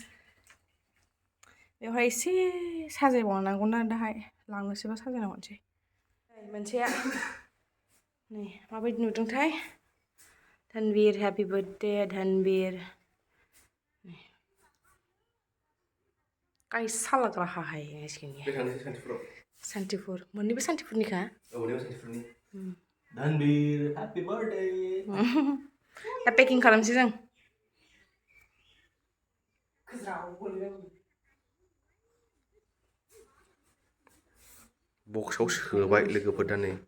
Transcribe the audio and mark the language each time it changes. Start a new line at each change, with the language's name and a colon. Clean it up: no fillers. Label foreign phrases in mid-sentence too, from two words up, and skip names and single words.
Bodo: बेवहाय एसे साजायबावनांगौना दाहाय लांनोसैबा साजायना हरनोसै मोनसेया नै माबायदि नुदोंथाय धनबीर
English: happy birthday
Bodo: धनबीर
Hindi: कैसा लग रहा है इसके लिए
Bodo: सान्तिपुर मोननैबो सान्तिपुरनिखा
English: धनबीर happy birthday
Bodo: दा पेकिं खालामसै जों बक्सआव सोबाय लोगोफोर दा नै